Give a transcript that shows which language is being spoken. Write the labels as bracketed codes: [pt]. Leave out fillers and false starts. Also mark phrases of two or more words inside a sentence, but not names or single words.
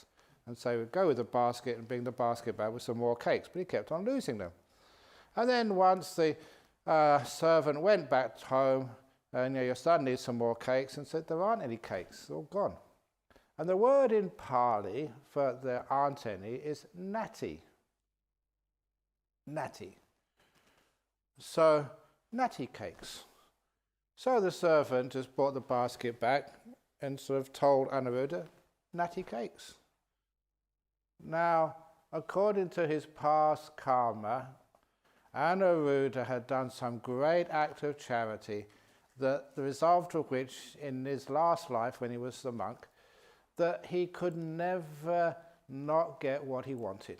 [en] And so he would go with the basket and bring the basket back with some more cakes, but he kept on losing them. And then once the servant went back home, and your son needs some more cakes, and said, there aren't any cakes, they're all gone. And the word in Pali for there aren't any is nati. Nati. So, nati cakes. So the servant just brought the basket back and sort of told Anuruddha, nati cakes. Now, according to his past karma, Anuruddha had done some great act of charity, that the result of which, in his last life when he was the monk, that he could never not get what he wanted.